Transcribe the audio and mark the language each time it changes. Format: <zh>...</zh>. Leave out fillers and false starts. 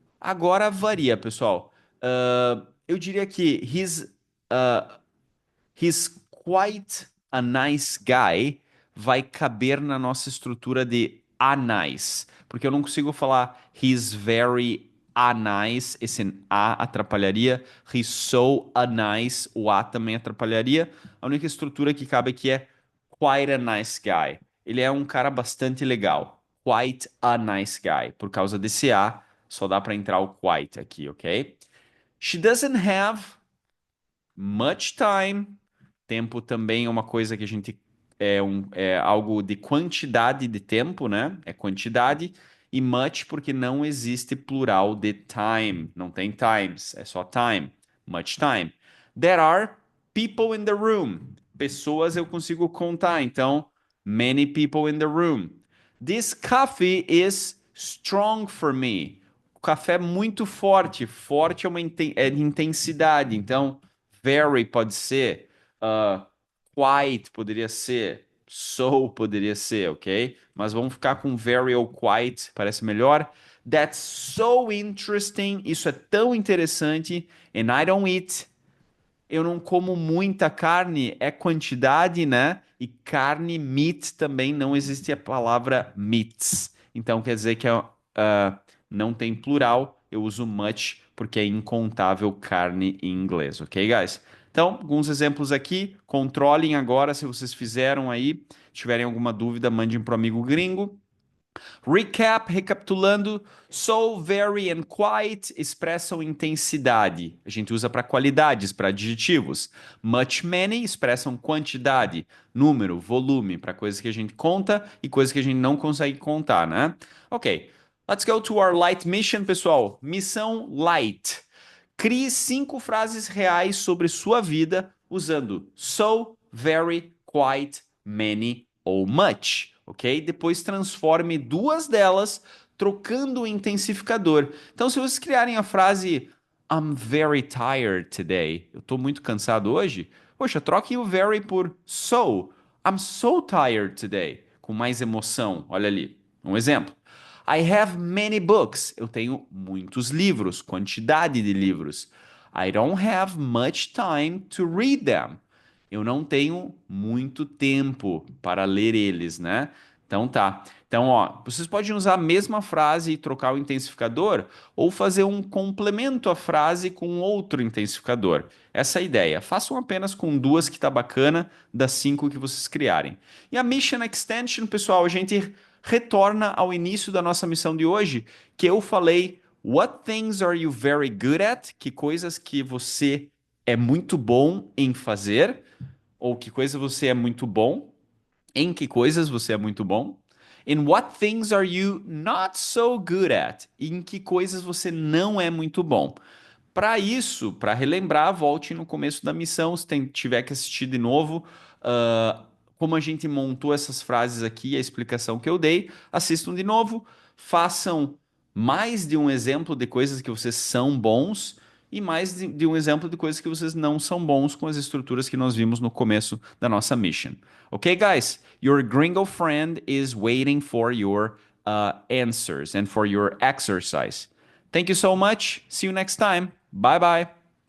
<pt>Agora varia, pessoal. Eu diria que</pt> <en>he's quite a nice guy</en> <pt>vai caber na nossa estrutura de a nice, porque eu não consigo falar</pt> <en>he's very a nice,</en> <pt>esse a atrapalharia,</pt> <en>he's so a nice,</en> <pt>o a também atrapalharia. A única estrutura que cabe aqui é</pt> <en>quite a nice guy.</en> <pt>Ele é um cara bastante legal.</pt> <en>Quite a nice guy.</en> <pt>Por causa desse a, só dá para entrar o quite aqui, ok?</pt> <en>She doesn't have much time.</en> <pt>Tempo também é uma coisa que a gente é algo de quantidade de tempo, né? É quantidade. E much porque não existe plural de time. Não tem times, é só time.</pt> <en>Much time. There are people in the room.</en> <pt>Pessoas eu consigo contar, então</pt> <en>many people in the room. This coffee is strong for me.</en> <pt>O café é muito forte. Forte é é de intensidade, então very pode ser. Uh, Quite poderia ser. So poderia ser, ok? Mas vamos ficar com very ou quite, parece melhor.</pt> <en>That's so interesting.</en> <pt>Isso é tão interessante.</pt> <en>And I don't eat.</en> <pt>Eu não como muita carne, é quantidade, né? E carne, meat, também não existe a palavra meats. Então quer dizer que não tem plural, eu uso much porque é incontável carne em inglês, ok, guys? Então, alguns exemplos aqui, controlem agora se vocês fizeram aí. Se tiverem alguma dúvida, mandem para o amigo gringo. Recap, recapitulando, so, very and quite expressam intensidade. A gente usa para qualidades, para adjetivos. Much, many expressam quantidade, número, volume, para coisas que a gente conta e coisas que a gente não consegue contar, né?</pt> <en>Ok, let's go to our light mission, pessoal.</en> <pt>Missão light. Crie 5 frases reais sobre sua vida usando so, very, quite, many ou much, ok? Depois transforme 2 delas trocando o intensificador. Então, se vocês criarem a frase</pt> <en>I'm very tired today,</en> <pt>eu estou muito cansado hoje, poxa, troquem o very por so.</pt> <en>I'm so tired today,</en> <pt>com mais emoção. Olha ali, um exemplo.</pt> <en>I have many books.</en> <pt>Eu tenho muitos livros, quantidade de livros.</pt> <en>I don't have much time to read them.</en> <pt>Eu não tenho muito tempo para ler eles, né? Então tá. Então, ó, vocês podem usar a mesma frase e trocar o intensificador ou fazer um complemento à frase com outro intensificador. Essa é a ideia. Façam apenas com 2 que tá bacana das 5 que vocês criarem. E a Mission Extension, pessoal, a gente retorna ao início da nossa missão de hoje, que eu falei</pt> <en>What things are you very good at?</en> <pt>Que coisas que você é muito bom em fazer? Ou que coisas você é muito bom? Em que coisas você é muito bom?</pt> <en>In what things are you not so good at?</en> <pt>Em que coisas você não é muito bom? Para isso, para relembrar, volte no começo da missão, se tiver que assistir de novo, como a gente montou essas frases aqui, a explicação que eu dei, assistam de novo, façam mais de um exemplo de coisas que vocês são bons e mais de um exemplo de coisas que vocês não são bons com as estruturas que nós vimos no começo da nossa mission.</pt> <en>Ok, guys? Your gringo friend is waiting for your answers and for your exercise. Thank you so much. See you next time. Bye bye.</en>